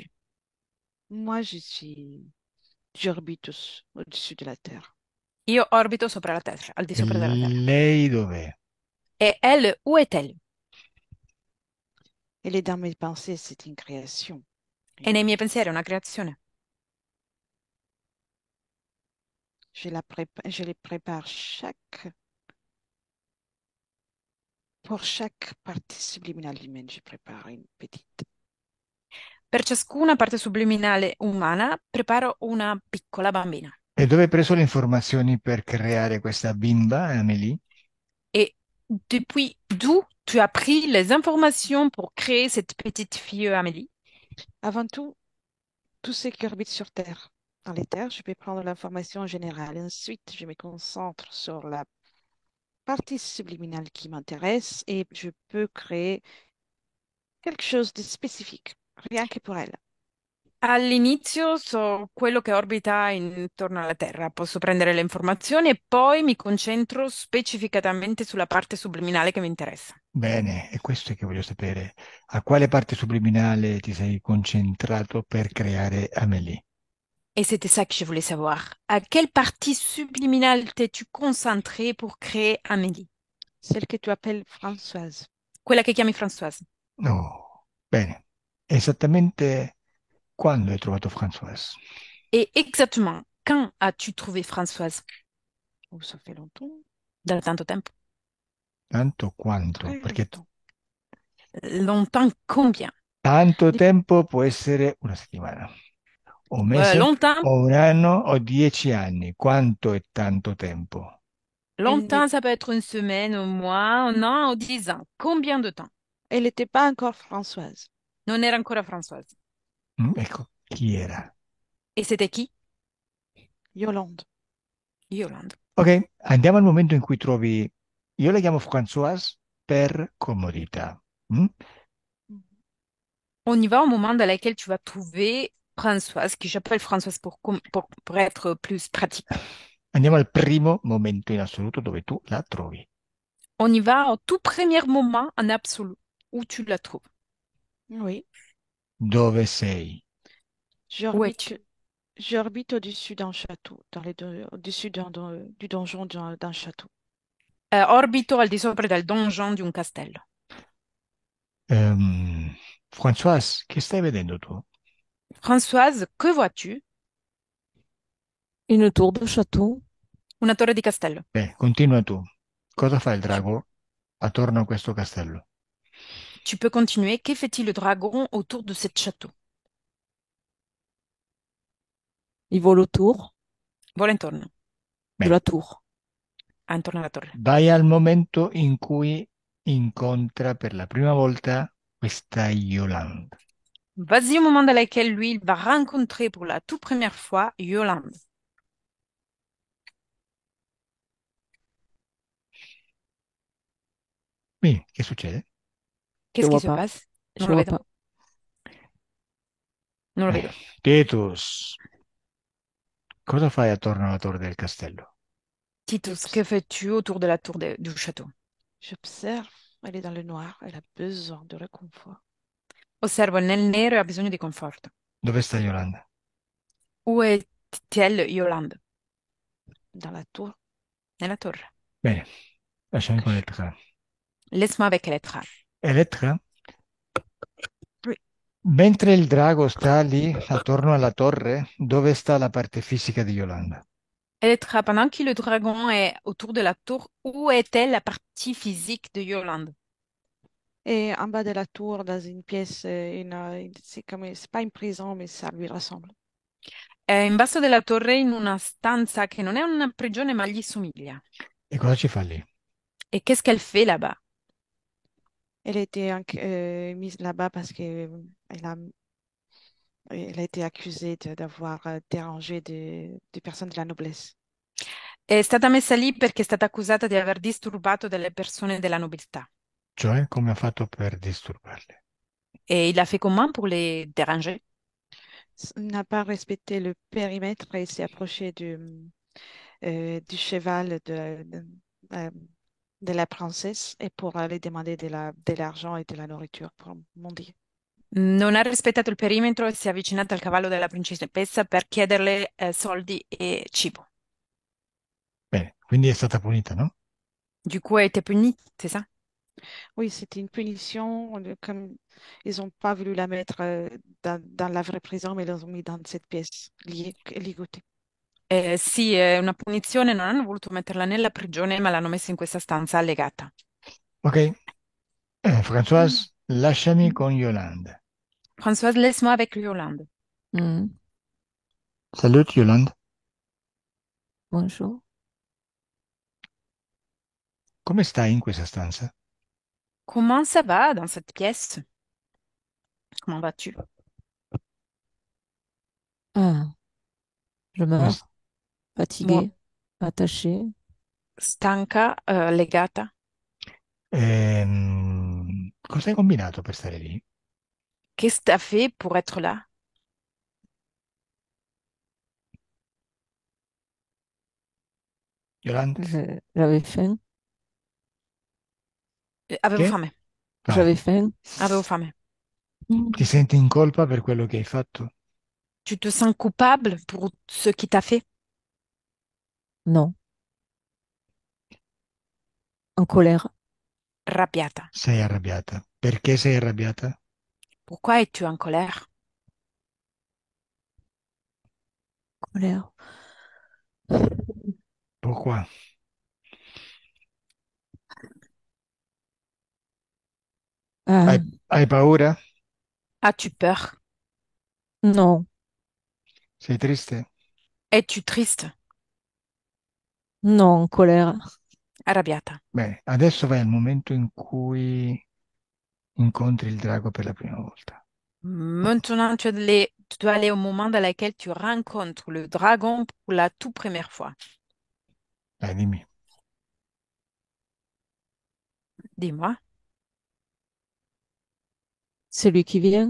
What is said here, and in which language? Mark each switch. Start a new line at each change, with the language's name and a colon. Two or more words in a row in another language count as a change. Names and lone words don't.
French: Moi, j'orbite au-dessus de la Terre.
Italian: Io orbito sopra la Terra, al di E sopra della Terra. lei dov'è?
French: Et elle, où est-elle? Elle est dans mes pensées, c'est une création.
Italian: È nei miei pensieri, è una creazione.
French: Je les prépare pour chaque partie subliminale humaine, je prépare une petite.
Italian: Per ciascuna parte subliminale umana preparo una piccola bambina. E dove hai preso le informazioni per creare questa bimba, Amélie?
French: Et depuis d'où tu as pris les informations pour créer cette petite fille Amélie? Avant tout ce qui orbite sur Terre. Dans les terres, je peux prendre l'information générale. Ensuite, je me concentre sur la partie subliminale qui m'intéresse et je peux créer quelque chose de spécifique, rien que pour elle.
Italian: All'inizio so quello che orbita intorno alla Terra, posso prendere le informazioni e poi mi concentro specificatamente sulla parte subliminale che mi interessa. Bene, è questo che voglio sapere. A quale parte subliminale ti sei concentrato per creare Amélie?
French: Et c'était ça que je voulais savoir. À quelle partie subliminale t'es-tu concentré pour créer Amélie? Celle que tu appelles Françoise.
Italian: Quella che chiami Françoise. No, bene. Esattamente quando hai trovato Françoise?
French: Et exactement, quand as-tu trouvé Françoise? Oh, ça fait longtemps,
Italian: Da tanto tempo. Tanto quanto?
French: très
Italian: Perché
French: longtemps. Longtemps combien?
Italian: tanto
French: Dep-
Italian: tempo può essere una settimana, o un mese,
French: Longtemps,
Italian: o un anno, o 10 anni. Quanto è tanto tempo?
French: Elle n'est- longtemps, ça peut être une semaine, un mois, un an ou 10 ans. Combien de temps? elle n'était pas encore Françoise.
Italian: Non era ancora Françoise. Ecco, chi era?
French: Et c'était qui? Yolande.
Italian: Yolande. Ok, andiamo al momento in cui trovi, io la chiamo Françoise per comodità. Mm?
French: On y va au moment dans lequel tu vas trouver Françoise, que j'appelle Françoise pour être plus pratique.
Italian: Andiamo al primo momento in assoluto dove tu la trovi.
French: On y va au tout premier moment en absolu où tu la trouves. Oui,
Italian: Dove sei?
French: Où es-tu? J'orbite au-dessus d'un château, au-dessus du donjon d'un château.
Italian: Orbito al di sopra del donjon di un castello. Françoise, che stai vedendo tu?
French: Françoise, que vois-tu? Une tour de château.
Italian: Una torre di castello. Beh, continua tu. Cosa fa il
French: Tu,
Italian: drago attorno a questo castello?
French: tu peux continuer. Que fait-il le dragon autour de ce château? Il vole autour
Italian: Vola intorno,
French: de
Italian: Bene,
French: la tour.
Italian: intorno alla torre. vai al momento in cui incontra per la prima volta questa Yolande.
French: Vas-y au moment dans lequel lui, il va rencontrer pour la toute première fois Yolande.
Italian: Quindi, che succede?
French: Je Qu'est-ce qui vois se pas. passe? Je
Italian: Non lo
French: vois
Italian: vedo.
French: pas.
Italian: Non lo vedo. Titus, cosa fai attorno alla torre del castello?
French: Titus, J'obs- que fais-tu autour de la tour du château? J'observe, elle est dans le noir, elle a besoin de réconfort.
Italian: Osservo nel nero e ha bisogno di conforto. Dove sta Yolande?
French: Où est-elle, Yolande? Dans la tour,
Italian: Nella torre. Bene, lasciami con
French: cache.
Italian: Elettra.
French: Laisse-moi avec Elettra.
Italian: Elettra,
French: Oui,
Italian: mentre il drago sta lì attorno alla torre, dove sta la parte fisica di Yolanda?
French: Elettra, pendant que le dragon est autour de la tour, où est-elle la partie physique de Yolande? et en bas de la tour, dans une pièce, c'est pas une prison, mais ça lui ressemble.
Italian: È in basso della torre in una stanza che non è una prigione ma gli somiglia. E cosa ci fa lì?
French: Et qu'est-ce qu'elle fait là-bas? Elle a été mise là-bas parce que elle a été accusée d'avoir dérangé des personnes de la noblesse.
Italian: È stata messa lì perché è stata accusata di aver disturbato delle persone della nobiltà. Cioè, come ha fatto per disturbarle?
French: Et il a fait comment pour les déranger? N'a pas respecté le périmètre et s'est approché du cheval euh, de la princesse et pour aller demander de l'argent et de la nourriture pour mendier.
Italian: Non ha rispettato il perimetro e si è avvicinata al cavallo della principessa per chiederle soldi e cibo. Bene, quindi è stata punita, no?
French: Du coup, elle a été punie, c'est ça? Oui, c'était une punition. Comme ils n'ont pas voulu la mettre dans la vraie prison, mais ils l'ont mis dans cette pièce ligotée.
Italian: Sì, è una punizione, non hanno voluto metterla nella prigione, ma l'hanno messa in questa stanza legata. Ok, Françoise, lasciami con Yolanda.
French: Françoise, laisse-moi avec Yolande. Hmm, Salut Yolande, bonjour.
Italian: come stai in questa stanza?
French: Comment ça va dans cette pièce? Comment vas-tu? Ah, je
Italian: Come
French: meurs,
Italian: st-
French: Moi, fatiguée, attachée.
Italian: stanca, legata. Cosa hai combinato per stare lì?
French: Qu'est-ce que tu as fait pour être là? Yolande? J'avais faim.
Italian: Avevo Che? fame, Vai.
French: J'avais faim.
Italian: avevo fame. Ti senti in colpa per quello che hai fatto?
French: Tu te sens coupable pour ce qui t'a fait? Non, en colère.
Italian: Arrabbiata. Sei arrabbiata. Perché sei arrabbiata?
French: Pourquoi es-tu en colère? Colère. Pourquoi?
Italian: Hai, Ah, hai paura?
French: As-tu peur? non,
Italian: Sei triste?
French: Es-tu triste? non, en colère.
Italian: Arrabbiata. Bene, adesso vai al momento in cui incontri il drago per la prima volta.
French: Maintenant, tu dois aller au moment dans lequel tu rencontres le dragon pour la toute première fois.
Italian: Dai, dimmi.
French: Dis-moi. Celui qui vient,